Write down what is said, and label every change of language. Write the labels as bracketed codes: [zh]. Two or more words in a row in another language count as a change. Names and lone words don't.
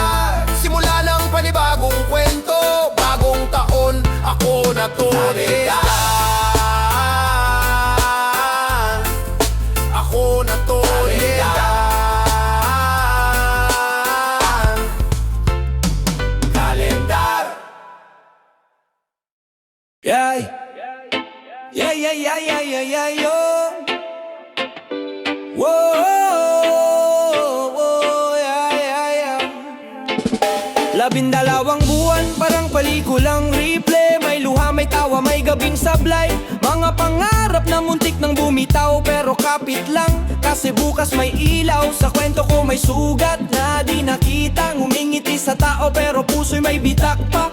[tl] Simula ng panibagong kwento, bagong taon, ako na to. Ako na to. Kalendar. [en] Yeah, yeah, yeah, yeah, yeah, yeah, yeah, yo. Whoa, yeah, yeah, yeah. [tl] 12 buwan, parang pelikulang replay. May luha, may tawa, may gabing sablay. Mga pangarap na muntik nang bumitaw, pero kapit lang, kasi bukas may ilaw. Sa kwento ko may sugat na di nakita. Ngumingiti sa tao, pero puso'y may bitak pa.